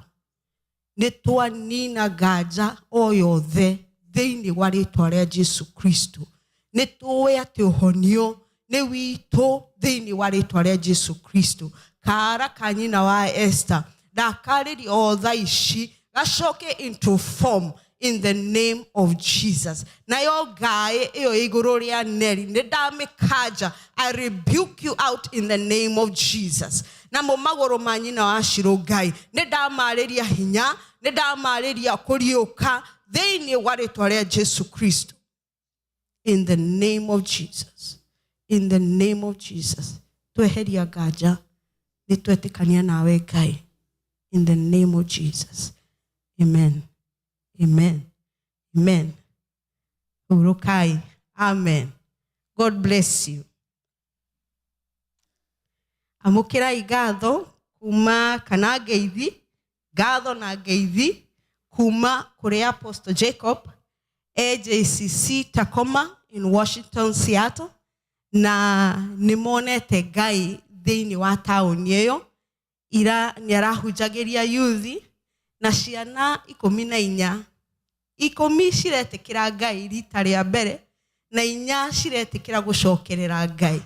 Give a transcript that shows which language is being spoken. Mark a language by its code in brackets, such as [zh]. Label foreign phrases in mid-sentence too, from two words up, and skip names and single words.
[ki] Ni twanina nganja o yothe thiini wa ritwa ria Jesu Kristo. Ni tuwe ati uhonio ni witũ thiini wa ritwa ria Jesu Kristo. Kara kanyina wa Esther ndakarĩria o thaa ici gacoke [en] into form in the name of Jesus. [ki] Nayo Ngai iyo iguru ria Neri ni ndamikaja. [en] I rebuke you out in the name of Jesus. [ki] Na magoro manyina wa Shiro Ngai ni ndamarĩria hinya, ni ndamarĩria kuriuka thiini wa ritwa ria Jesu Kristo. [en] In the name of Jesus. In the name of Jesus. [ki] Tweheria nganja ni twetikania nawe Ngai. [en] In the name of Jesus. Amen. Amen. Amen. Urukai. Amen. God bless you. [ki] Amukira igatho kuma kana ngeithi, gatho na ngeithi kuma kuri Apostle Jacob AJCC Tacoma in Washington, Seattle, na nimonete Ngai thiini wa tauni iyo ira niarahunjagiria yuthi na ciana 14 ciretikira Ngai rita ria mbere na 4 ciretikira gucokerera Ngai.